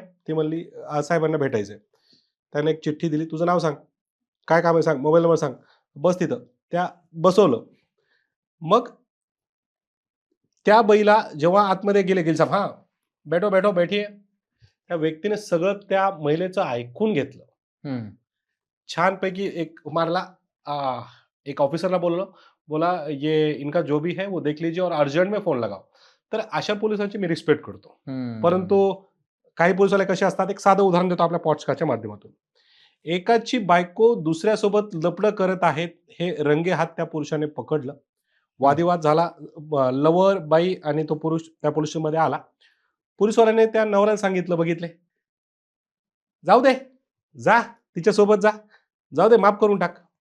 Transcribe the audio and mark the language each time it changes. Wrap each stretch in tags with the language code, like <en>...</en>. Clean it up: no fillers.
<mr>ती म्हणली, साहेबांना भेटायचंय." त्याने एक चिठ्ठी दिली, "तुझं नाव सांग. काय काम आहे सांग, मोबाईल नंबर सांग. बस तिथं." त्या बसवलं. मग त्या बाईला जेव्हा आतमध्ये गेले गिल साहेब,</mr> <hi>"हां, बैठो, बैठो, बैठिये."</hi> <mr>त्या व्यक्तीने सगळं त्या महिलेचं ऐकून घेतलं. हं. छानपैकी एक मारला, एक ऑफिसरला बोललो, बोला,</mr> <hi>"ये इनका जो भी है वो देख लीजिए और अर्जंट में फोन लगाओ."</hi> <mr>तर अशा पोलिसांची मी रिस्पेक्ट करतो. परंतु हं. काही पोलिसवाले कसे असतात, एक साधं उदाहरण देतो आपल्या पॉडकास्टच्या माध्यमातून. एकाची बायको दुसऱ्यासोबत लफडं करत आहेत, हे रंगेहात त्या पुरुषाने पकडलं. हं. वादिवाद झाला. लवर बाई आणि तो पुरुष त्या पोलिस स्टेशनमध्ये आला. पोलिसवाल्याने त्या नवऱ्याला सांगितलं, बघितले, "जाऊ दे, जा तिच्यासोबत जा. जाऊ दे, माफ करून टाक."</mr>